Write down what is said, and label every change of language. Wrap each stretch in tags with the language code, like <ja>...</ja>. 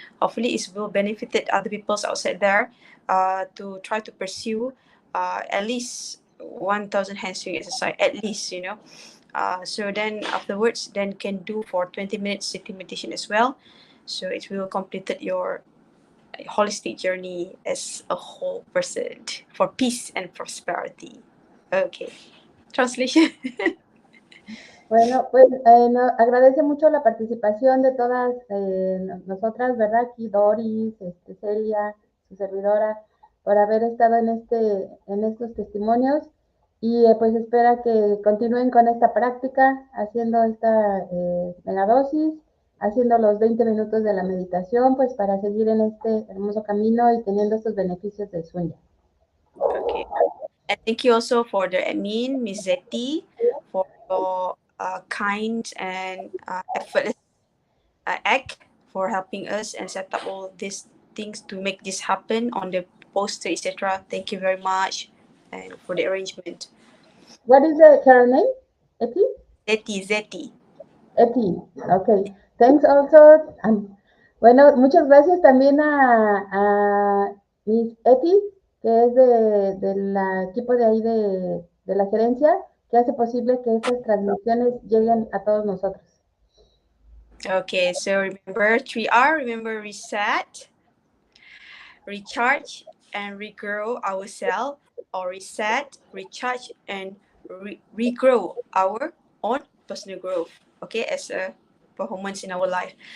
<en>Hopefully, it will benefit other people outside there to try to pursue at least 1,000 handstring exercise, at least, so then afterwards, then can do for 20 minutes sitting meditation as well. So it will complete your holistic journey as a whole person for peace and prosperity. Okay. Translation.</en> <es>Bueno, pues agradece mucho la participación de todas nosotras, ¿verdad? Aquí Doris, Celia, su servidora, por haber estado en estos testimonios y pues espera que continúen con esta práctica, haciendo esta megadosis, haciendo los 20 minutos de la meditación, pues para seguir en este hermoso camino y teniendo estos beneficios del sueño.</es> <en>Okay. And thank you also for the admin, Ms. Zeti, for your kind and effortless act for helping us and set up all these things to make this happen on the poster, etc. Thank you very much and for the arrangement. What is her name? Eti? Zeti. Eti, ok. Thanks also.</en> <es>Bueno, muchas gracias también a Miss Eti, que es del equipo de ahí de la gerencia, que hace posible que estas transmisiones lleguen a todos nosotros.</es> <en>Okay, so remember 3R, remember reset, recharge, and regrow ourselves, or reset, recharge, and regrow our own personal growth, okay, as a performance in our life.</en>